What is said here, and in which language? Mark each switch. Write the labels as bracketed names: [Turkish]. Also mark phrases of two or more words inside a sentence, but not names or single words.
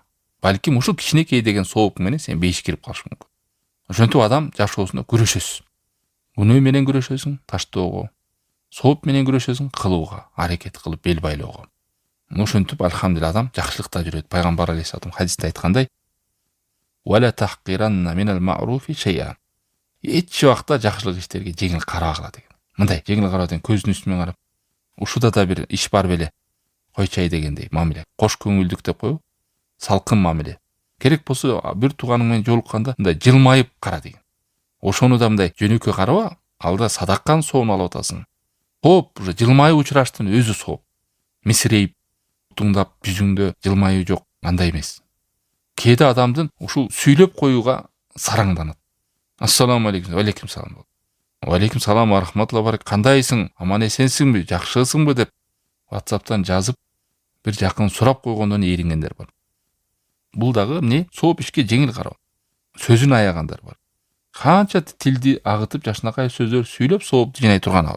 [Kyrgyz] Балким ушул кичинекей деген сооп менен сен бейишке кирип калыш мүмкүн. Ошентип адам жашоосунда күрөшөсүң. Күнөө менен күрөшөсүң, таштоого. Сооп менен күрөшөсүң, кылууга, аракет кылып бел байлоого. Ошентип алхамдулилlah адам жакшылыкта жүрөт. Пайгамбар алейхиссалам хадисте айткандай: [Arabic] "ولا تحقرن من المعروف شيئا." [Kyrgyz] Эч убакта жакшылык иштерге жеңил карабагыла деген. Мындай жеңил кароо деген көздүн үстүнөн карап, ушуда да бир иш бар беле. Койчай дегендей мамиле. Кош көңүлдүк деп коюп, салкын мамиле. Керек болсо бир тууганың менен жолукканда мындай жылмайып кара деген. Ошону да мындай жөнөкөй караба, алда садакканын соонун алып атасың. Хоп, уже жылмайып учураштын өзү сооп. Мисирейип, туңдап жүзүңдө жылмайуу жок, андай эмес. Кээде адамдын ушул сүйлөп коюуга сараңданат. [Arabic] السلام عليكم، عليكم السلام. عليكم السلام ورحمة الله وبركاته. [Kyrgyz] Кандайсың? Аман эсенсиңби? Жакшысыңбы деп WhatsApp'tan жазып бир жакын сурап койгондон ээрингендер бар. Бул дагы эмне? Сооп ишке жеңил кароо. Сөзүн аягандар бар. Канча тилди агытып жашынакай сөздөр сүйлөп соопту жинай турган ал.